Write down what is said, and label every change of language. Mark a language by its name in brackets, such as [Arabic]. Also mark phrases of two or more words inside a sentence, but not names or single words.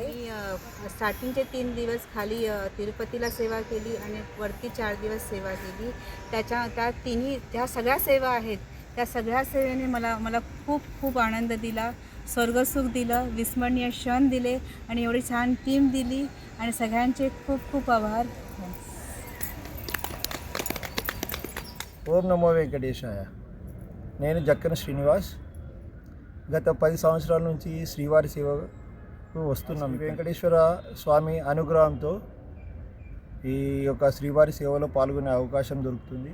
[Marathi] मी स्टार्टिंगचे 3 दिवस खाली तिरुपतीला सेवा केली आणि वरती 4 दिवस सेवा केली. त्या सगळ्या सेवा आहेत, त्या सगळ्या सेवेने मला खूप खूप आनंद दिला, स्वर्गसुख दिलं, विस्मरणीय क्षण दिले आणि एवढी छान टीम दिली आणि सगळ्यांचे खूप खूप आभार. [Telugu] ఓం నమో వెంకటేశాయ. నేను జక్కన శ్రీనివాస్. గత 10 సంవత్సరాల నుంచి శ్రీవారి సేవకు వస్తున్నాం. వెంకటేశ్వర స్వామి అనుగ్రహంతో ఈ యొక్క శ్రీవారి సేవలో పాల్గొనే అవకాశం దొరుకుతుంది.